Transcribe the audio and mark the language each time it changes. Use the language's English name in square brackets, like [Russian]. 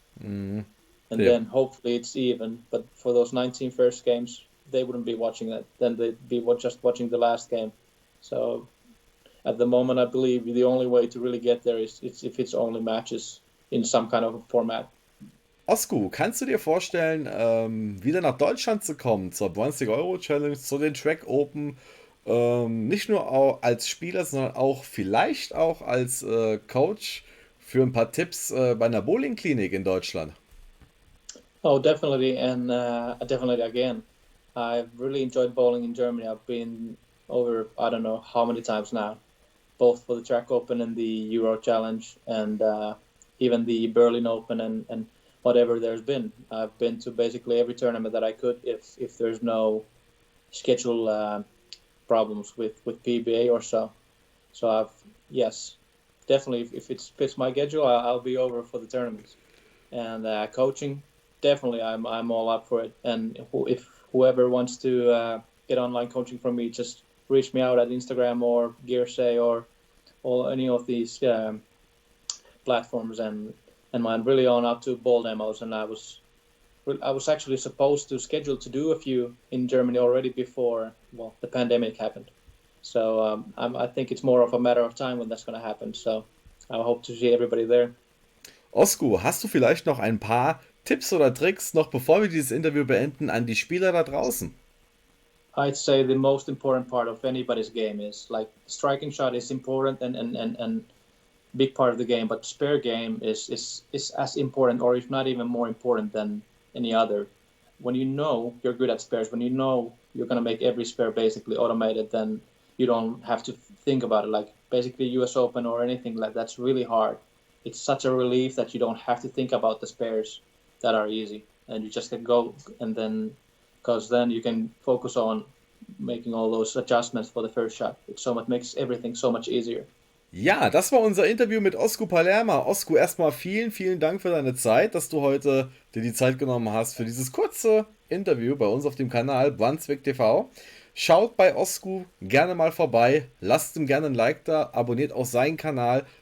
[English] Then hopefully it's even, but for those 19 first games, they wouldn't be watching that. Then they'd be just watching the last game. So at the moment, I believe the only way to really get there is if it's only matches in some kind of format. [German] Osku, kannst du dir vorstellen, wieder nach Deutschland zu kommen, zur Brunswick Euro Challenge, zu den Track Open, nicht nur auch als Spieler, sondern auch vielleicht auch als Coach für ein paar Tipps bei einer Bowling-Klinik in Deutschland? [English] Oh, definitely, and definitely again. I've really enjoyed bowling in Germany. I've been over, I don't know how many times now, both for the Track Open and the Euro Challenge, and even the Berlin Open and whatever there's been. I've been to basically every tournament that I could, if there's no schedule problems with PBA or so. So yes, definitely, if it fits my schedule, I'll be over for the tournaments. And coaching, definitely, I'm all up for it. And if whoever wants to get online coaching from me, just reach me out at Instagram or Gearsay or any of these platforms, and I'm really on up to ball demos. And I was actually supposed to schedule to do a few in Germany already before the pandemic happened. So I think it's more of a matter of time when that's going to happen. So I hope to see everybody there. [German] Osku, hast du vielleicht noch ein paar Tipps oder Tricks, noch bevor wir dieses Interview beenden, an die Spieler da draußen? [English] I'd say the most important part of anybody's game is, like, striking shot is important and big part of the game, but spare game is as important, or if not even more important than any other. When you know you're good at spares, when you know you're going to make every spare basically automated, then you don't have to think about it. Like, basically US Open or anything like that's really hard. It's such a relief that you don't have to think about the spares that are easy, and you just can go, and then because then you can focus on making all those adjustments for the first shot. Makes everything so much easier. [German] Ja, das war unser Interview mit Osku Palermaa. Osku, erstmal vielen Dank für deine Zeit, dass du heute dir die Zeit genommen hast für dieses kurze Interview bei uns auf dem Kanal Brunswick TV. Schaut bei Osku gerne mal vorbei, lasst ihm gerne ein Like da, abonniert auch seinen Kanal.